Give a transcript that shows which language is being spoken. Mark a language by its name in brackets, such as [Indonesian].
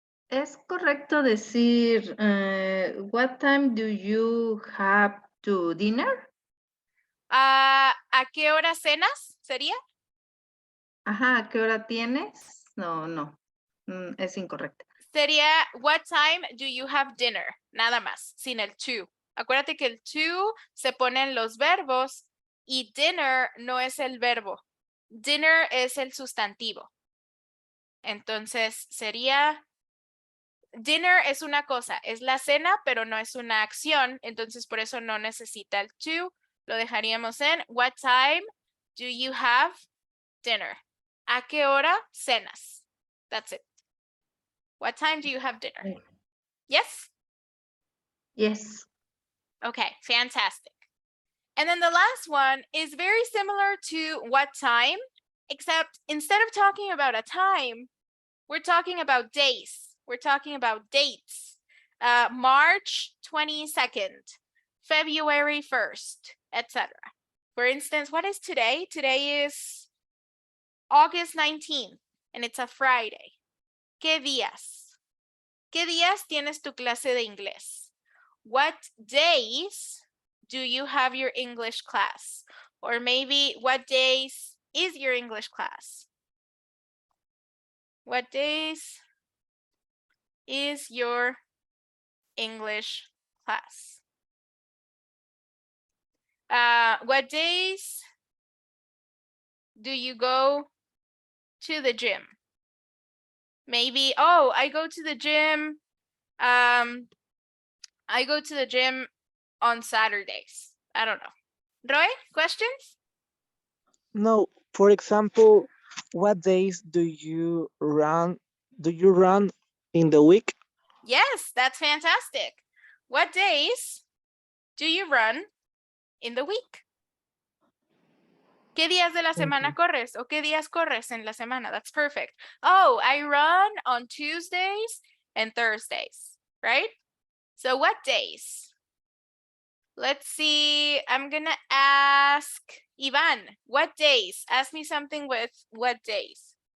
[Spanish] ¿Es correcto decir [English] what time do you have to dinner? [Spanish] ¿A qué hora cenas? ¿Sería? Ajá, ¿a qué hora tienes? No, es incorrecto. Sería, [English] what time do you have dinner? [Spanish] Nada más, sin el to. Acuérdate que el to se ponen los verbos y dinner no es el verbo. Dinner es el sustantivo. Entonces sería, dinner es una cosa, es la cena, pero no es una acción. Entonces por eso no necesita el to. Lo dejaríamos en, [English] what time do you have dinner? [Spanish] ¿A qué hora cenas? [English] That's it. What time do you have dinner? Yes? Yes. Okay, fantastic. And then the last one is very similar to what time, except instead of talking about a time, we're talking about days. We're talking about dates. March 22nd, February 1st, etc. For instance, what is today? Today is August 19th, and it's a Friday. [Spanish] ¿Qué días? ¿Qué días tienes tu clase de inglés? [English] What days do you have your English class? Or maybe what days is your English class? What days is your English class? What days do you go to the gym? Maybe, oh, I go to the gym. I go to the gym on Saturdays. I don't know. Roy, questions? No, for example, what days do you run in the week? Yes, that's fantastic. What days do you run in the week? [Spanish] ¿Qué días de la semana corres? ¿O qué días corres en la semana? [English] That's perfect. Oh, I run on Tuesdays and Thursdays, right? So what days? Let's see. I'm going to ask Ivan, what days? Ask me something with what days?